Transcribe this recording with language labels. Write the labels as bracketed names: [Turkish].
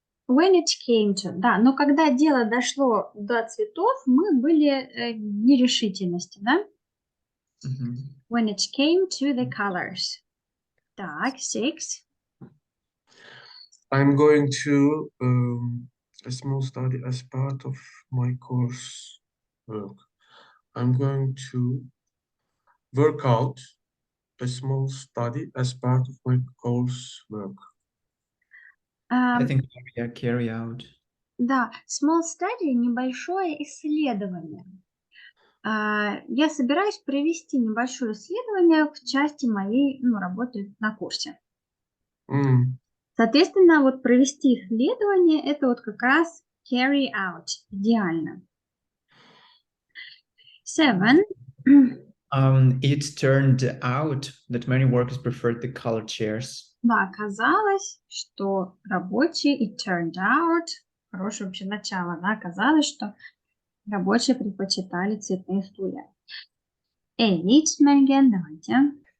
[English] When it came to, [Russian] да, но когда дело дошло до цветов, мы были в нерешительности, да? [English] When it came to the colors. [Russian] Так, 6. [English] I'm going to a small study as part of my course work. I'm going to work out a small study as part of my course work. I think carry out. [Russian] Да, [English] small study, [Russian] небольшое исследование. Я собираюсь провести небольшое исследование в части моей работы на курсе. Соответственно, вот провести исследование, это вот как раз [English] carry out, [Russian] идеально. 7. [English] It turned out that many workers preferred the colored chairs. [Russian] Да, оказалось, что рабочие, [English] it turned out, [Russian] хорошее вообще начало, да, оказалось, что рабочие предпочитали цветные стулья. 8, Megan, давайте.